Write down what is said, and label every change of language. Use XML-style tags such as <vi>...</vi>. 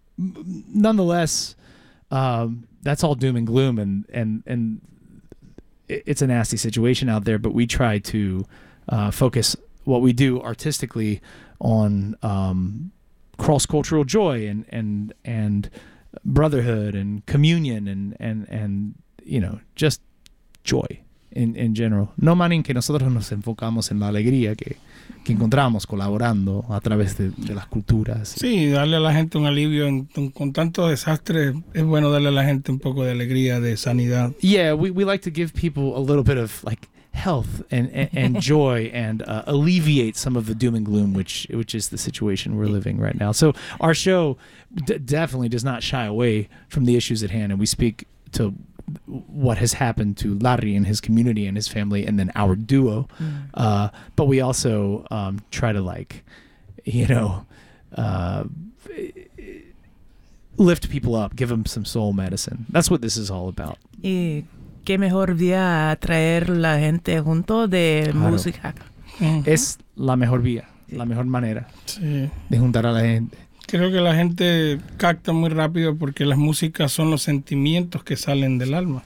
<en>Nonetheless, that's all doom and gloom, and it's a nasty situation out there. But we try to focus what we do artistically on cross-cultural joy and brotherhood and communion and you know, just joy in general.</en> <es>No, Manin, que nosotros nos enfocamos en la alegría que encontramos colaborando a través de las culturas. Sí, darle a la gente un alivio con tanto desastre, es bueno darle a la gente un poco de alegría, de sanidad.</es> <en>Yeah, we like to give people a little bit of, like, health and joy and alleviate some of the doom and gloom, which is the situation we're living right now. So our show definitely does not shy away from the issues at hand, and we speak to what has happened to Larry and his community and his family, and then our duo. But we also try to, like, you know, lift people up, give them some soul medicine. That's what this is all about.</en> <es>Y qué mejor vía traer la gente junto de música. Es la mejor vía, la mejor manera de juntar a la gente. Creo que la gente capta muy rápido porque las músicas son los sentimientos que salen del alma.</es>